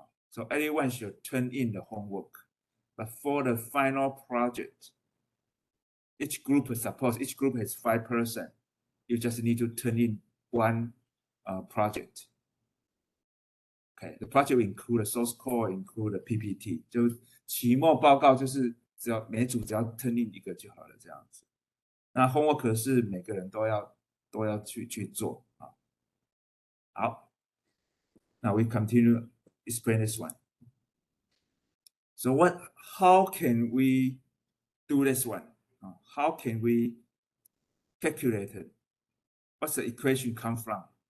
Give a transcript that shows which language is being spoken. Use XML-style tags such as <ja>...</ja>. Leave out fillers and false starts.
<en>So everyone should turn in the homework. But for the final project, each group has 5 person. You just need to turn in one project. Okay, the project will include the source code, include the PPT.</en> <zh>就期末报告就是每组只要</zh> <en>turn in</en> <zh>一个就好了这样子。那 homework 是每个人都要去做好</zh> <en>Now we continue explain this one. So how can we do this one? How can we calculate it? What's the equation come from?</en>